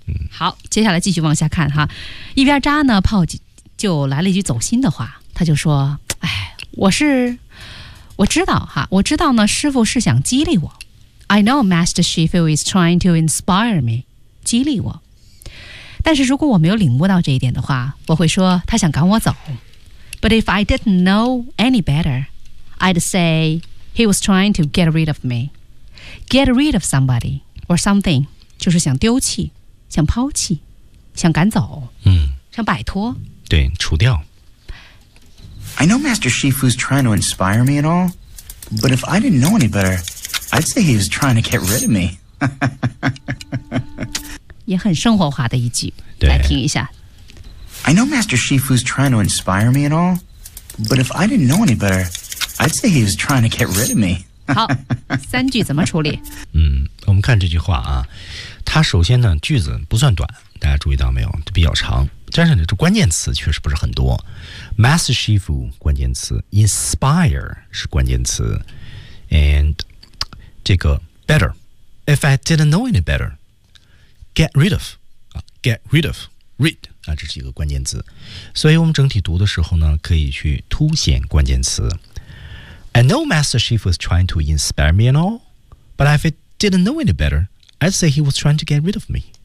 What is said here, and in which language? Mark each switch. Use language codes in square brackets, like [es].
[zh] 好接下来继续往下看哈一边扎呢 Paul 就来了一句走心的话他就说哎我知道哈我知道呢师父是想激励我。 [en] I know Master Shifu is trying to inspire me, [zh] 激励我。但是如果我没有领悟到这一点的话我会说他想赶我走。 [en] But if I didn't know any better, I'd say he was trying to get rid of me. Get rid of somebody or something, [zh] 就是想丢弃想抛弃想赶走、想摆脱。对除掉。 [en] I know Master Shifu's trying to inspire me and all, but if I didn't know any better, I'd say he was trying to get rid of me. [zh] 也很生活化的一句，来听一下。 [en] I know Master Shifu's trying to inspire me and all, but if I didn't know any better, I'd say he was trying to get rid of me. [zh] 好，三句怎么处理？我们看这句话啊，它首先呢，句子不算短，大家注意到没有？比较长。但是这关键词确实不是很多 [en] Master Shifu 关键词 Inspire 是关键词 And 这个 Better If I didn't know any better Get rid of Get rid of Read 这是一个关键词 [zh] 所以我们整体读的时候呢可以去凸显关键词 [en] I know Master Shifu is trying to inspire me and all But if I didn't know any better I'd say he was trying to get rid of me